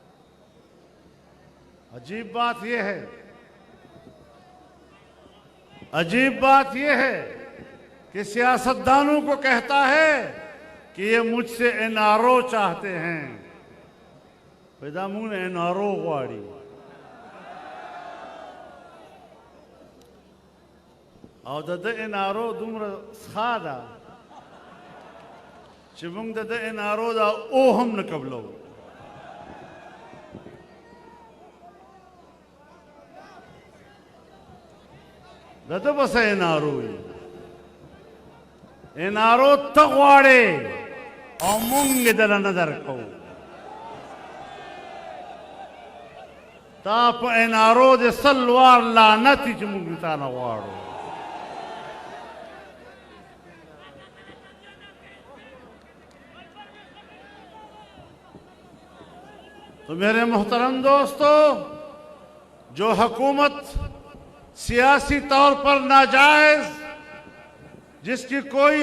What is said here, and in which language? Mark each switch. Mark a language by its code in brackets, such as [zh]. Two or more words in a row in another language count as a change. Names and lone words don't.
[ur] عجیب بات یہ ہے، عجیب بات یہ ہے کہ سیاستدانوں کو کہتا ہے کہ یہ مجھ سے این آر او چاہتے ہیں۔ [ps] پیدا منہ این آر او غواړي او د این آر او دومره ښه ده چې موږ د این آر او دا او هم نه قبلو۔ دته بس این آر او این آر او ته غواړې او موږ یې دله نه درکوو۔ تا په این آر او د سل وار لعنت چې موږ تا نه غواړو۔ [ur] تو میرے محترم دوستو، جو حکومت سیاسی طور پر ناجائز، جس کی کوئی